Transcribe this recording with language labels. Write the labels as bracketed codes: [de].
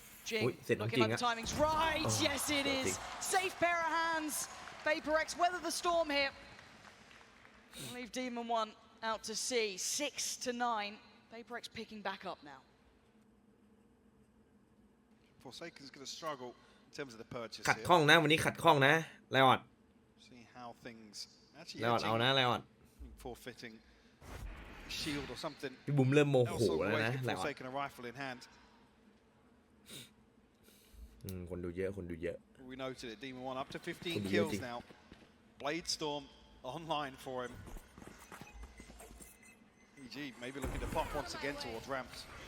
[en] Jing, looking like the timing's right, yes it is. Safe pair of hands. PRX weather the storm here. Leave Demon 1 out to sea, 6-9. PRX picking back up now. Forsaken's going to struggle. In terms of the purchase [th] ขัดข้องนะวันนี้ขัดข้องนะไลออด [en] See how things [th] ไลออดเอานะไลออด [en] forfeiting shield or something [th] พี่บุ๋มเริ่มโมโหแล้วนะไลออด [en] Forsaken a rifle in hand [th] คนดูเยอะคนดูเยอะ [en] We noted it Demon 1 up to 15 kills now Blade Storm online for him EG maybe looking to pop once again towards ramps